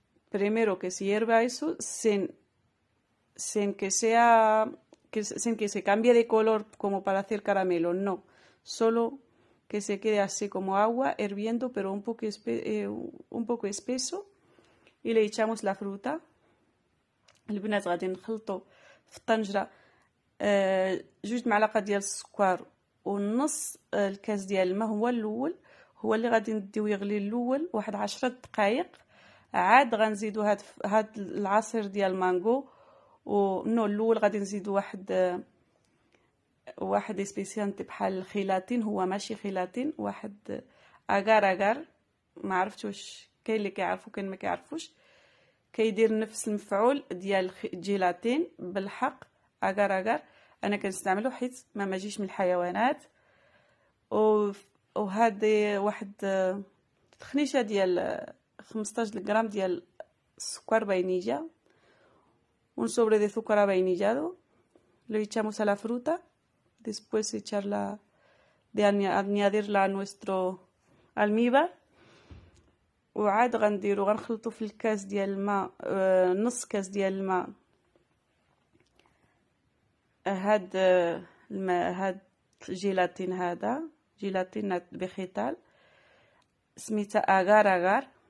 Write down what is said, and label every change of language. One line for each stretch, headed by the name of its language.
Spanish: Primero que se hierva eso sin que se cambie de color como para hacer caramelo, no, solo que se quede así como agua hirviendo, pero un poco espeso, y le echamos la fruta.
Arabic: البنات غادي نخلطوا في الطنجرة 2 معلقة ديال السكر ونص الكاس ديال الماء. هو الاول هو اللي غادي نديو يغلي الاول واحد 10 دقائق. عاد غنزيدو هاد العصير ديال المانغو ونو الاول غادي نزيدو واحد سبيسيانتي بحال الخيلاتين، هو ماشي خيلاتين، واحد اغار ما عرفتش واش كاين اللي كيعرفوا كاين ما كيعرفوش، كيدير نفس المفعول ديال الجيلاتين بالحق. اغار انا كنستعملو حيت ما ماجيش من الحيوانات. وهذه واحد خنيشه ديال 15 غرام ديال السكر
Spanish: vainilla, un sobre de azúcar avainillado. Lo echamos a la fruta, después añadirla a nuestro almíbar.
Arabic: وعاد غنخلطو في الكاس ديال الماء نص كاس ديال الماء هاد الماء، هاد الجيلاتين، هذا جيلاتين بخيتال سميتها اغار.